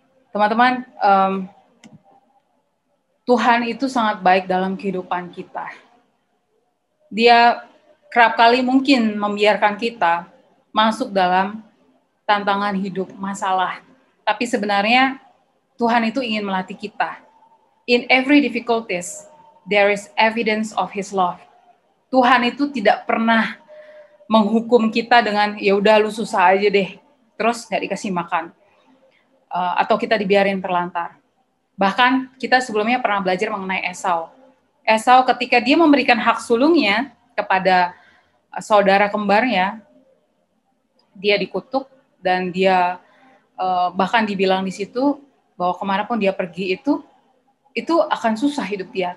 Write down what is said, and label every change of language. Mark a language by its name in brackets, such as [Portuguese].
[Indonesian] Teman-teman, Tuhan itu sangat baik dalam kehidupan kita. Dia kerap kali mungkin membiarkan kita masuk dalam tantangan hidup, masalah. Tapi sebenarnya Tuhan itu ingin melatih kita. [English] In every difficulties, there is evidence of His love. [Indonesian] Tuhan itu tidak pernah menghukum kita dengan ya udah lu susah aja deh, terus nggak dikasih makan, atau kita dibiarin terlantar. Bahkan kita sebelumnya pernah belajar mengenai Esau. Esau ketika dia memberikan hak sulungnya kepada saudara kembarnya, dia dikutuk dan dia bahkan dibilang di situ bahwa kemanapun dia pergi itu akan susah hidup dia.